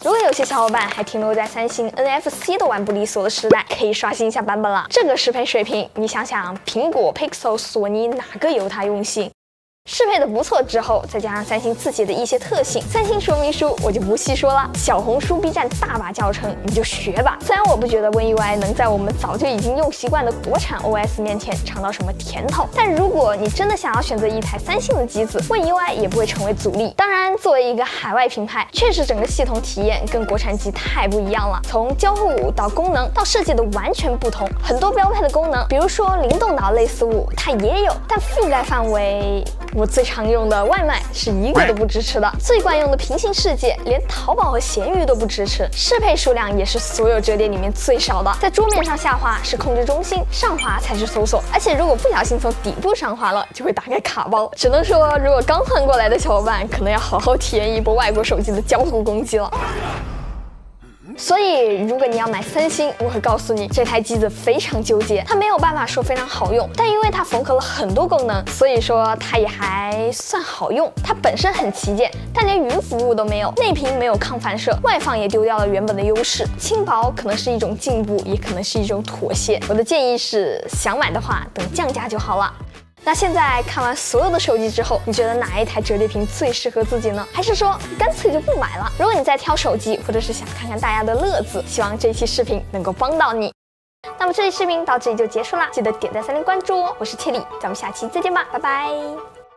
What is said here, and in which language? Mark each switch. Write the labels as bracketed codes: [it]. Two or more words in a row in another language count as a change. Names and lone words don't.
[zh] 如果有些小伙伴還停留在三星 NFC 都玩不利索的時代，可以刷新一下版本了。這個適配水平，你想想，蘋果、Pixel、索尼哪個有它用心？適配的不錯之後，再加上三星自己的一些特性，三星說明書我就不細說了，小紅書、B 站大把教程，你就學吧。虽然我不覺得 One UI 能在我們早就已經用習慣的國產 OS 面前嘗到什麼甜頭，但如果你真的想要選擇一台三星的機子 ，One UI 也不會成為阻力。當然，作為一個海外品牌，確實整個系統體驗跟國產機太不一樣了，從交互到功能到設計的完全不同。很多標配的功能，比如說靈動島類似物，它也有，但覆蓋範圍。我最常用的外賣是一個都不支持的，最慣用的平行世界連淘寶和閒魚都不支持，適配數量也是所有折疊裡面最少的。在桌面上下滑是控制中心，上滑才是搜索，而且如果不小心從底部上滑了，就會打開卡包。只能說，如果剛換過來的小伙伴，可能要好好體驗一波外國手機的交互攻擊了。所以，如果你要買三星，我會告訴你，這台機子非常糾結，它沒有辦法說非常好用，但因為它縫合了很多功能，所以說它也還算好用。它本身很旗艦，但連雲服務都沒有，內屏沒有抗反射，外放也丟掉了原本的優勢。輕薄可能是一種進步，也可能是一種妥協。我的建議是，想買的話，等降價就好了。那現在看完所有的手機之後，你覺得哪一台折疊屏最適合自己呢？還是說乾脆就不買了？如果你在挑手機，或者是想看看大家的樂子，希望這期視頻能夠幫到你。那麼這期視頻到這裡就結束啦，記得點讚、3連關注哦。我是切里，咱們下期再見吧，拜拜。